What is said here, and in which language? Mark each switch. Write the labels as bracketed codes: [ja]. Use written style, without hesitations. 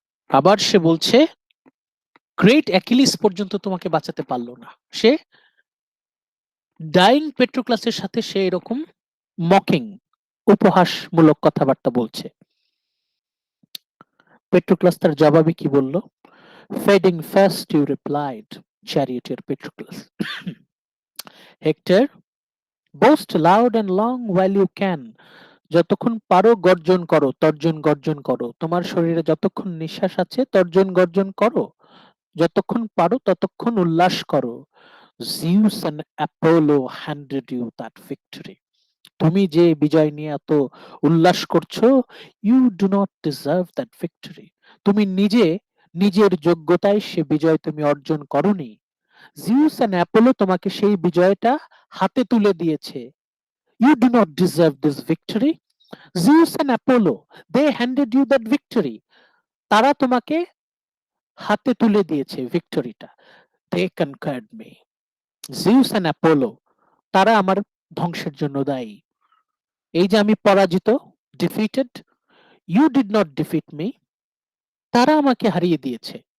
[bn] আবার সে বলছে great Achilles পর্যন্ত তোমাকে বাঁচাতে পারলো না, সে ডাইং পেট্রোক্লাসের সাথে সে এরকম মকিং, উপহাসমূলক কথাবার্তা বলছে। পেট্রোক্লাস তার জবাবে কি বলল? [en] Fading fast you replied, charioteer Patroclus. Hector, boast loud and long while you can. [bn] যতক্ষণ পারো গর্জন করো, তর্জন গর্জন করো, তোমার শরীরে যতক্ষণ নিঃশ্বাস আছে তর্জন গর্জন করো, যতক্ষণ পারো ততক্ষণ উল্লাস করো। [en] Zeus and Apollo handed you that victory. [bn] তুমি যে বিজয় নিয়ে এত উল্লাস করছো, [en] you do not deserve that victory. [bn] তুমি নিজে নিজের যোগ্যতায় সে বিজয় তুমি অর্জন করনি। জিউস and Apollo তোমাকে সেই বিজয়টা হাতে তুলে দিয়েছে। [en] You do not deserve this victory. Zeus and Apollo, they handed you that victory. [bn] তারা তোমাকে হাতে তুলে দিয়েছে ভিক্টরিটা। [en] They conquered me. [bn] Zeus and Apollo, তারা আমার ধ্বংসের জন্য দায়ী। এই যে আমি পরাজিত, defeated, [en] you did not defeat me, [bn] তারা আমাকে হারিয়ে দিয়েছে।